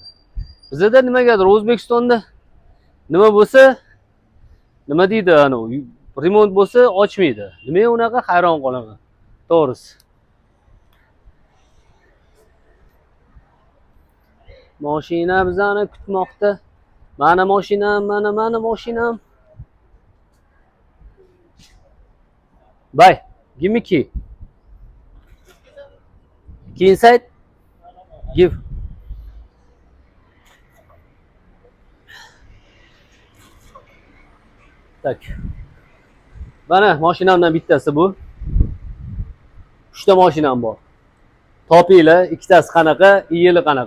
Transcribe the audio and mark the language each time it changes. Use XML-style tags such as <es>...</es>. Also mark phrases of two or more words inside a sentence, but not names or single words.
<uz>Bizda nimagadir O'zbekistonda nima bo'lsa, nima deydi, remont bo'lsa ochmaydi. Nimaga unaqa, hayron qolaman. To'g'risi. Mashina bizani kutmoqda. Mana mashinam, mana mashinam. Bye.</uz> <en>Give me key. Key inside. Give.</en> <uz>Tak. Mana mashinamdan bittasi bu. 3 ta mashinam bor. Topinglar, ikkitasi qanaqa, iyili qanaqa.</uz>